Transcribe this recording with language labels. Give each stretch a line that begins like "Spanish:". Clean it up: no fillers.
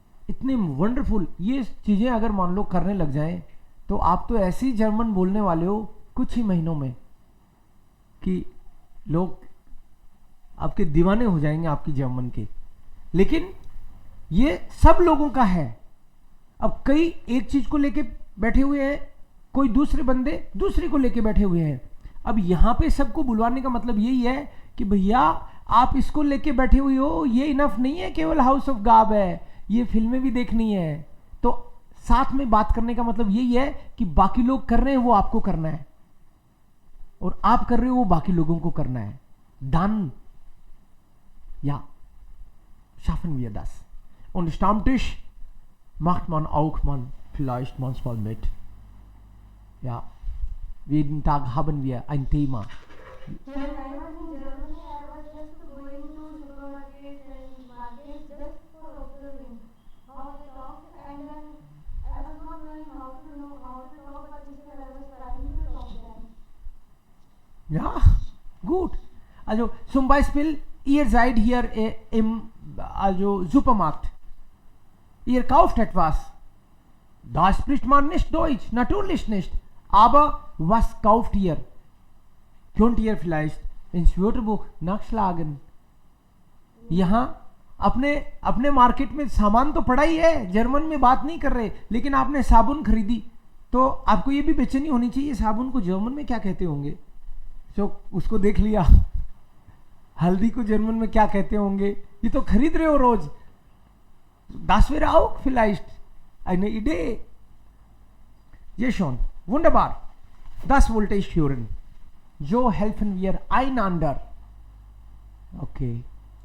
Hindi: इतने वंडरफुल ये चीजें अगर मान लो करने लग जाएं तो आप तो ऐसी जर्मन बोलने वाले हो कुछ ही महीनों में कि लोग आपके दीवाने हो जाएंगे आपकी जर्मन के. लेकिन ये सब लोगों का है. अब कई एक चीज को लेके बैठे हुए हैं, कोई दूसरे बंदे दूसरे को लेके बैठे हुए हैं. अब यहां पे सबको बुलवाने का मतलब यही है कि भैया आप इसको लेके बैठे हुए हो, ये इनफ नहीं है केवल हाउस ऑफ गाब है, ये फिल्में भी देखनी है. तो साथ में बात करने का मतलब यही है कि बाकी लोग कर रहे हैं वो आपको करना है, और आप कर रहे हो वो बाकी लोगों को करना है.
German: Dann, ja, schaffen wir das. Und Stammtisch macht man auch vielleicht manchmal mit. Ja, jeden Tag haben wir ein Thema.
English: When I was in Germany, I was just going to supermarkets and markets just for observing how they talk, and then I was not knowing how to talk, but instead I was trying to talk them.
German: Ja, gut. Also zum Beispiel, ihr seid hier im Supermarkt. Ihr kauft etwas. Da spricht man nicht Deutsch, natürlich nicht. Aber was kauft ihr? Könnt ihr vielleicht ins Wörterbuch nachschlagen?
Hindi: यहाँ अपने market में सामान तो पड़ा ही है, German में बात नहीं कर रहे, लेकिन आपने साबुन खरीदी तो आपको ये भी बेचैनी होनी चाहिए साबुन को जर्मन में क्या कहते होंगे. तो उसको देख लिया. हल्दी को जर्मन में क्या कहते होंगे, ये तो खरीद रहे हो रोज.
German: Das wäre auch vielleicht eine Idee. Ja schon, wunderbar. Das wollte ich hören. So helfen wir einander. Okay.